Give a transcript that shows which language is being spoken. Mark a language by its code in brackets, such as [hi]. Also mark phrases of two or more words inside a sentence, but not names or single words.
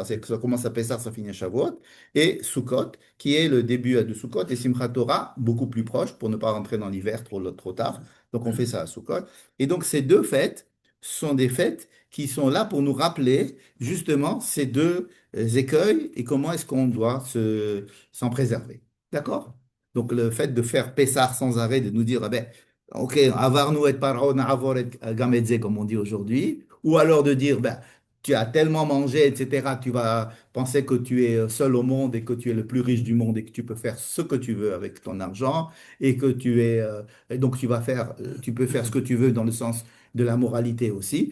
[fr] C'est que ça commence à Pessah, ça finit à Shavuot. Et Sukkot, qui est le début de Sukkot, et Simchat Torah, beaucoup plus proche, pour ne pas rentrer dans l'hiver trop tard. Donc on fait ça à Sukkot. Et donc ces deux fêtes sont des fêtes qui sont là pour nous rappeler justement ces deux écueils et comment est-ce qu'on doit s'en préserver. D'accord? Donc le fait de faire Pessah sans arrêt, de nous dire, ah ben, [he] אוקיי, עברנו את פרעה נעבור את גם זה, [fr] comme on dit aujourd'hui, ou alors de dire, ben, tu as tellement mangé, etc., tu vas penser que tu es seul au monde et que tu es le plus riche du monde et que tu peux faire ce que tu veux avec ton argent et que et donc tu peux faire ce que tu veux dans le sens de la moralité aussi.